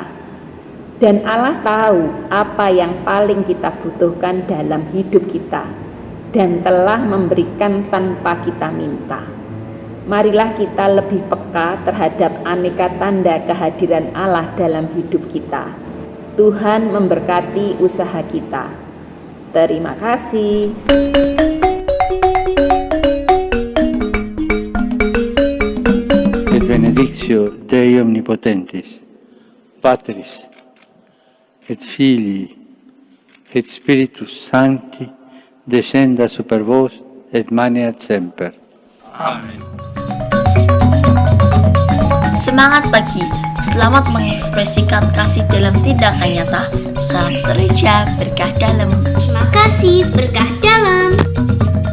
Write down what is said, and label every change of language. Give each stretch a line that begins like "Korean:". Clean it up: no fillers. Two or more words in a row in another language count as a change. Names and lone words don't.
Indonesian: Dan Allah tahu apa yang paling kita butuhkan dalam hidup kita dan telah memberikan tanpa kita minta. Marilah kita lebih peka terhadap aneka tanda kehadiran Allah dalam hidup kita. Tuhan memberkati usaha kita. Terima kasih.
Latin: Et benedictio Dei Omnipotentis, Patris, et Filii, et Spiritus Sancti, descenda super vos, et maneat semper.
Indonesian: Semangat pagi, selamat mengekspresikan kasih dalam tindakan nyata. Salam Sereja, berkah dalam. Terima kasih, berkah dalam.